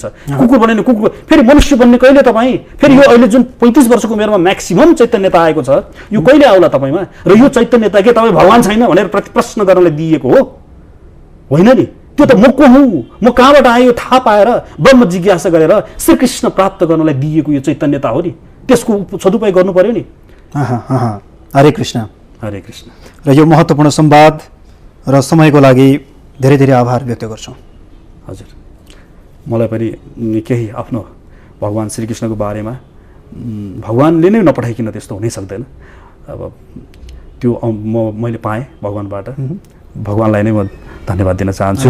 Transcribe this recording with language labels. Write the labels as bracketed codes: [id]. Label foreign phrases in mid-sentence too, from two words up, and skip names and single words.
[ne] कुकुर बन्यो भने कुकुर, फेरि मनुष्य बन्ने कहिले तपाईँ? फेरि यो अहिले जुन 35 वर्षको उमेरमा म्याक्सिमम चैतन्यता आएको छ, यो कहिले आउला तपाईँमा? र यो चैतन्यता के तपाईँ भगवान् छैन भनेर प्रश्न गर्नलाई दिएको हो? होइन नि। त्यो त म को हुँ, म कहाँबाट आयो थाहा पाएर ब्रह्म जिज्ञासा गरेर श्रीकृष्ण प्राप्त गर्नलाई दिएको यो चैतन्यता हो नि, त्यसको सदुपयोग गर्नु पर्यो नि। हरे कृष्ण। हरे कृष्ण। र यो महत्त्वपूर्ण संवाद र समयको लागि धेरै धेरै आभार व्यक्त गर्छौँ। हजुर, मलाई पनि केही आफ्नो भगवान् श्रीकृष्णको बारेमा, भगवान्ले नै नपठाइकन त्यस्तो हुनै सक्दैन। अब त्यो मैले पाएँ भगवान्बाट, भगवान्लाई नै म धन्यवाद दिन चाहन्छु।